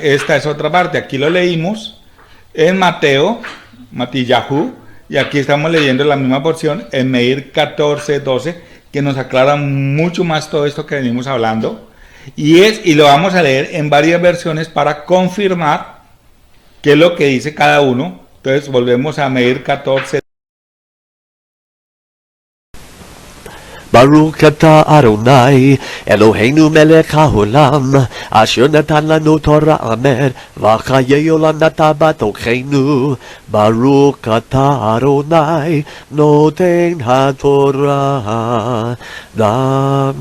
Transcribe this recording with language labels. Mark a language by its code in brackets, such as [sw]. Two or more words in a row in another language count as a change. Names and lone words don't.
[es] Esta es otra parte, aquí lo leímos en Matillahu, y aquí estamos leyendo la misma porción en Meir 14, 12, que nos aclara mucho más todo esto que venimos hablando, y lo vamos a leer en varias versiones para confirmar qué es lo que dice cada uno. Entonces volvemos a Meir 14. [he] ברוך אתה אדוני, אלוהינו מלך העולם, אשר נתן לנו תורה אמן, וחיי עולם נתן בתוכנו. ברוך אתה אדוני, נותן התורה.